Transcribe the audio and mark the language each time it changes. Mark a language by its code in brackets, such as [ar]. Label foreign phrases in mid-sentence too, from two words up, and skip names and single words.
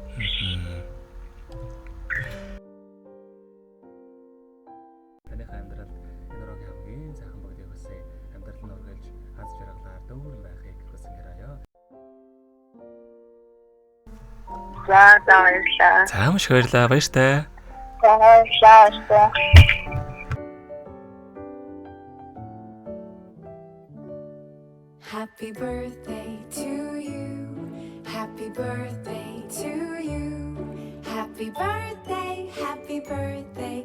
[mn] Таны амьдралд энэ рогийн хамгийн сайхан бүгдийг хүсье. Амьдрал нь үргэлж аз жаргалаар дүүрэн байхыг хүсэн гэраяа. За баярлалаа. За маш их баярлалаа. Баяртай. Баярлалаа. [en] Happy birthday to you. Happy birthday to you. Happy birthday, happy birthday.